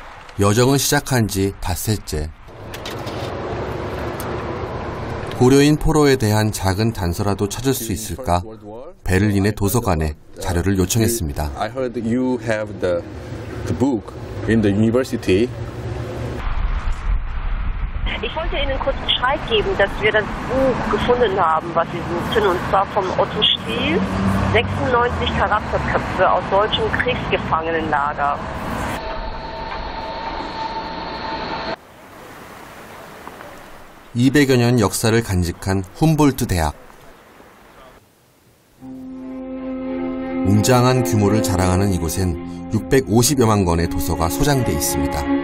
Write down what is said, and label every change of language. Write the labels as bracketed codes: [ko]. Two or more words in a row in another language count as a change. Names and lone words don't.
[ko] 여정은 시작한 지 닷새째. 고려인 포로에 대한 작은 단서라도 찾을 수 있을까 베를린의 도서관에 자료를 요청했습니다. [en] I heard you have the book in the university. [de] Ich wollte Ihnen kurz Bescheid geben, dass wir das Buch gefunden haben, was Sie suchten, und zwar vom Otto Stiel, 96 Charakterköpfe aus deutschem Kriegsgefangenenlager. [ko] (200여 년) 역사를 간직한 훔볼트 대학. 웅장한 규모를 자랑하는 이곳엔 650여만 권의 도서가 소장돼 있습니다.